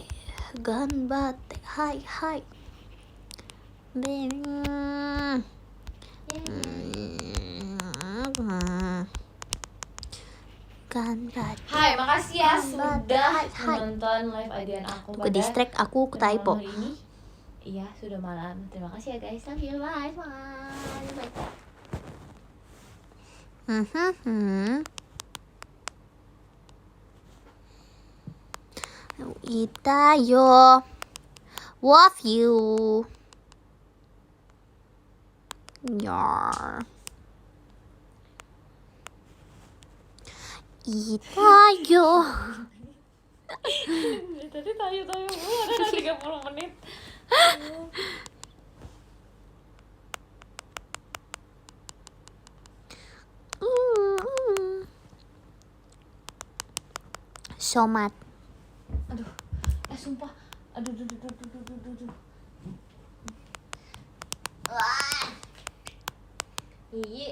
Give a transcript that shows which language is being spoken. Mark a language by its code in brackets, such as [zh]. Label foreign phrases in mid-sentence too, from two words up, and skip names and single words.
[id] Hai. Ganbate. Hai, makasih ya sudah Hai. menonton live adian aku Aku distract, aku typo. malam hari ini. Iya, sudah malam. Terima kasih ya guys. [en] Love you. Bye. Itayo. Love you. Yar. Itayo. [id] Tadi tayo mulu ada 30 menit. Somat. Aduh, sumpah. Aduh. Iya,